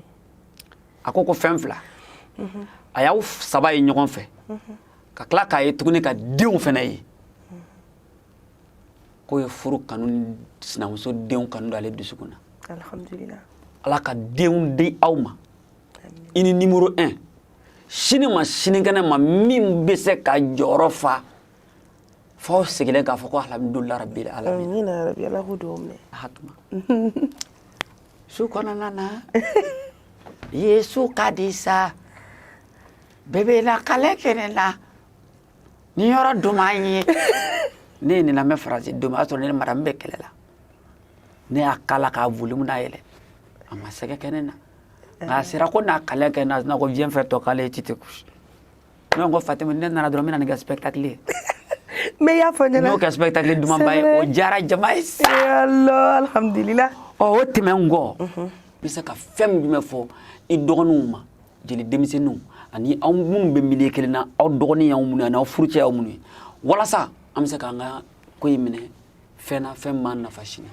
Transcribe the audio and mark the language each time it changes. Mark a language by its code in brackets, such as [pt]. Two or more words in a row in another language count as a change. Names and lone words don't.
[bm] A ko fɛn 2 a y'aw 3 ye ɲɔgɔn fɛ ka tila k'a ye tuguni ka denw fɛnɛ ye k'o ye furu kanu ni sinamuso denw kanu d'ale dusukun na. [ar] Alhamdulillah. [bm] Ala ka denw di aw ma. I ni numéro 1 sini ma sinikɛnɛ ma min bɛ se ka jɔyɔrɔ fa f'aw sigilen k'a fɔ ko [ar] الحمد لله رب العالمين. آمين يا رب. [bm] Ala k'o dugawu minɛ. Hatuma. Su kɔnɔna na Yesu ka di sa bɛɛ bɛ na kale kɛnɛ na ni yɔrɔ duman ye ne ye nin lamɛn faransi don a sɔrɔ ne ni madame bɛ kɛlɛ la ne y'a kala k'a volume n'a yɛlɛ a ma sɛgɛ kɛnɛ na nka a sera ko n'a kale kɛnɛ na ko [fr] viens faire ton câlin tu te couches [bm] ne ko Fatima ne nana dɔrɔn n bɛna nin kɛ spectacle ye mais y'a fɔ ɲɛna n'o kɛ spectacle dumanba ye o diyara jama ye sa [ar] الله الحمد لله. [bm] o tɛmɛn kɔ bɛ se ka fɛn min jumɛn fɔ i dɔgɔninw ma jeli denmisɛnninw ani aw minnu bɛ milieu kelen na aw dɔgɔnin y'aw minnu ye ani aw furucɛ y'aw minnu ye walasa an bɛ se k'an ka ko in minɛ fɛn na fɛn m'an nafa sini.